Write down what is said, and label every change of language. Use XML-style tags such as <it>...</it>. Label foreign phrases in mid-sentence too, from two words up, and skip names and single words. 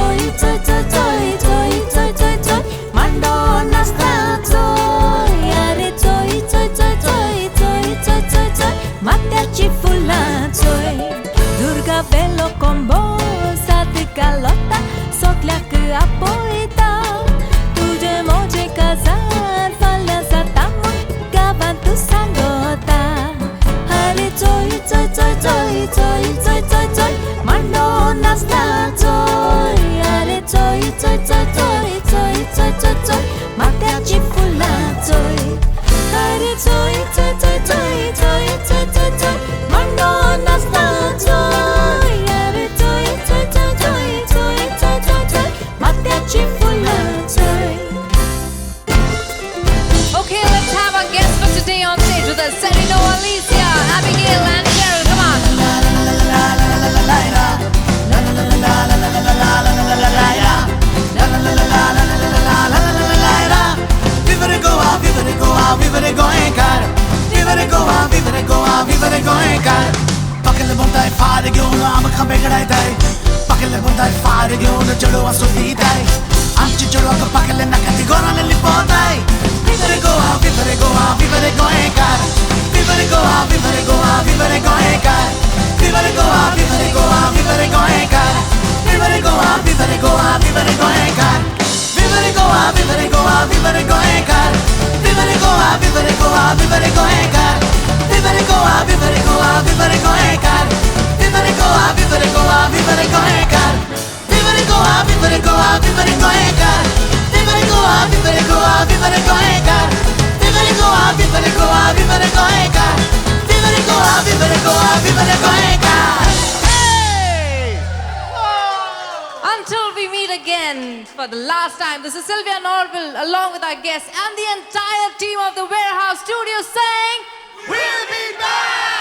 <en>joy, joy, joy, joy, joy, joy, joy.</en> <kok>Mando nasta</kok> <en>joy, अरे joy, joy, joy, joy, joy, joy, joy, joy.</en> <kok>माथ्याची फुलां joy. दुर्गा बेलो कोंबो साथ कालोता सगळ्याक आपयता. तुझे मोजे काजार फाल्यां जाता म्हूण गांवांत तूं सांगता.</kok> <en>अरे joy, joy, joy, joy, joy, joy, joy, joy.</en> <kok>मांडो नाचता</kok> <en>joy, अरे joy, joy, joy, joy, joy, joy, joy, joy.</en> <kok>माथ्याची फुलां</kok> <en>joy. अरे joy, joy, joy, joy, joy, joy, joy, joy.</en> <kok>मांडो नाचता</kok> <en>joy, अरे joy, joy, joy, joy, joy, joy, joy, joy.</en> <kok>माथ्याची फुलां joy.</kok> <en>Okay, let's have our guests for today on stage with us. Serino, Alicia, Abigail, and Cheryl. Come on.</en> <kok>Vivere Goa, vivere Goa, vivere Goencar. Vivere Goa, vivere Goa, vivere Goencar. Pakele bondai fare घेऊन आमकां बेगडायताय. pakele bondai fare घेऊन चढवा सोडीताय. आमची चढवा pakele नाकाती गोराने लिपोताय. Vivere Goa, vivere Goa, vivere Goencar. Vivere Goa, vivere Goa, vivere Goencar. Vivere Goa, vivere Goa, vivere Goencar. Vivere Goa, vivere Goa, vivere Goencar. Vivere Goa, vivere Goa, vivere Goencar. Vivere Goa, vivere Goa, vivere Goencar. Vivere Goa, vivere Goa, vivere Goencar. Vivere Goa, vivere Goa, vivere Goencar. Vivere Goa, vivere Goa, vivere Goencar. Vivere Goa, vivere Goa, vivere Goencar. Vivere Goa, vivere Goa, vivere Goencar. Vivere Goa, vivere Goa, vivere Goencar.</kok> <en>Until we meet again for the last time, this is Sylvia Norville along with our guests and the entire team of the Warehouse Studio saying, We'll be back!</en>